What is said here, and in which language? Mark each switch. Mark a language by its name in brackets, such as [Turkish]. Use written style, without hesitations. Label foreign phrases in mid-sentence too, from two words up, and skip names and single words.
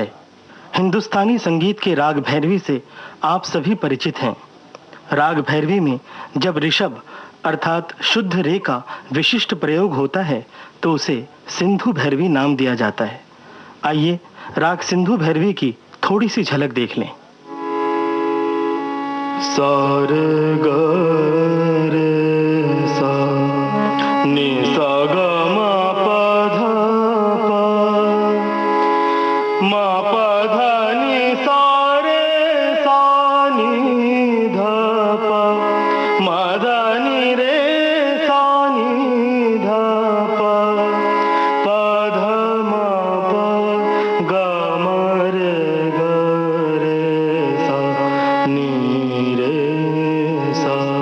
[Hindi] हिंदुस्तानी संगीत के राग भैरवी से आप सभी परिचित हैं। राग भैरवी में जब ऋषभ अर्थात शुद्ध रे का विशिष्ट प्रयोग होता है तो उसे सिंधु भैरवी नाम दिया जाता है। आइए राग सिंधु भैरवी की थोड़ी सी झलक देख लें। सार ग रे सा नि सा ग मा प ध नि सा रे सा नि ध प म ध नि रे सा नि ध प प ध म प ग म रे ग रे सा नि रे सा।